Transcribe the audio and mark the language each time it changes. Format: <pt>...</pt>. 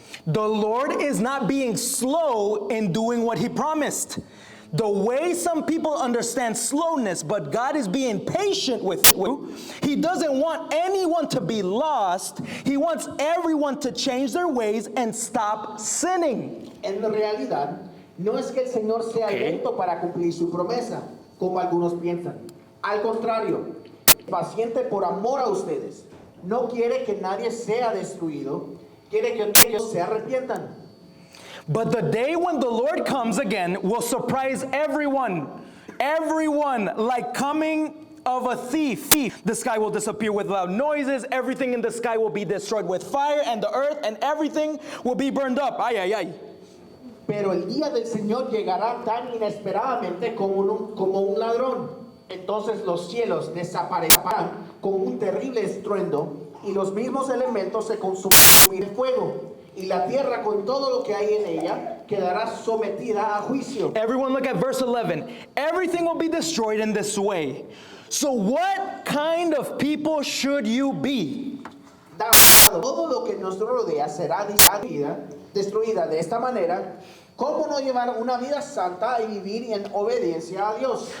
<en>The Lord is not being slow in doing what He promised. The way some people understand slowness, but God is being patient with you. He doesn't want anyone to be lost. He wants everyone to change their ways and stop sinning.</en> <es>En realidad, no es que el Señor sea lento para cumplir su promesa, como algunos piensan. Al contrario, paciente por amor a ustedes. No quiere que nadie sea destruido, quiere que ellos se arrepientan.</es> <en>But the day when the Lord comes again will surprise everyone. Everyone, like coming of a thief. The sky will disappear with loud noises. Everything in the sky will be destroyed with fire, and the earth and everything will be burned up. Ay, ay, ay.</en> <es>Pero el día del Señor llegará tan inesperadamente como un ladrón. Entonces los cielos desaparecerán con un terrible estruendo y los mismos elementos se consumirán en fuego. Y la tierra con todo lo que hay en ella quedará sometida a juicio.</es> <en>Everyone look at verse 11. Everything will be destroyed in this way. So what kind of people should you be?</en> <es>Todo lo que nos rodea será destruida de esta manera. ¿Cómo no llevar una vida santa y vivir en obediencia a Dios?</es>